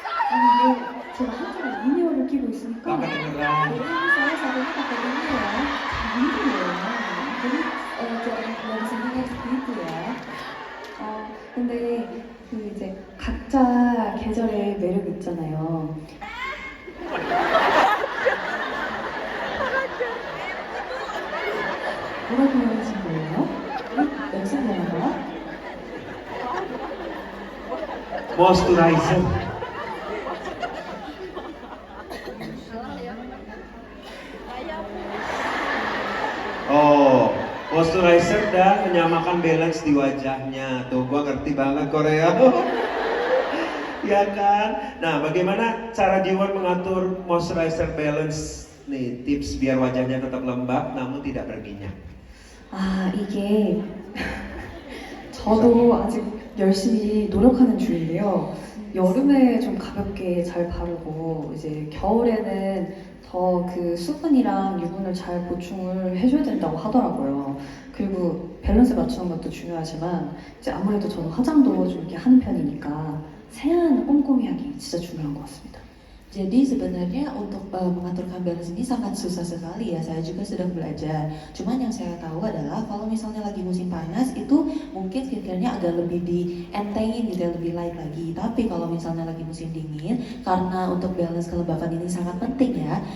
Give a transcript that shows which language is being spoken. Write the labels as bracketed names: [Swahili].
[Korean] 아니 이게 제가 한쪽에 인이어를 끼고 있으니까 [Indonesian] Gak kedengeran. Ini saya saat ini pakai ini ya. [Korean] 인이에요. [Indonesian] Jadi jangan dari sini kayak gitu ya. [Korean] 근데 그 이제 각자 계절의 매력 있잖아요. 뭐라고 하신 거예요? [Indonesian] Barusan ngomong apa? [English] Moisturizer. [Indonesian] Oh, moisturizer dan menyamakan balance di wajahnya. Tuh, gua ngerti banget Korea. Ya kan? Nah, bagaimana cara Jiwon mengatur moisturizer balance? Nih, tips biar wajahnya tetap lembab namun tidak berminyak. [Korean] 아, 이게 저도 아직 열심히 노력하는 중인데요. 여름에 좀 가볍게 잘 바르고 이제 겨울에는 더 그 수분이랑 유분을 잘 보충을 해줘야 된다고 하더라고요. 그리고 밸런스 맞추는 것도 중요하지만 이제 아무래도 저는 화장도 좀 이렇게 하는 편이니까 세안 꼼꼼히 하기 진짜 중요한 것 같습니다. [Indonesian] Jadi sebenarnya untuk mengaturkan balance ini sangat susah sekali ya. Saya juga sedang belajar. Cuman yang saya tahu adalah kalau misalnya lagi musim panas itu mungkin skincare-nya agak lebih dientengin gitu ya, lebih light lagi. Tapi kalau misalnya lagi musim dingin, karena untuk balance kelembapan ini sangat penting ya.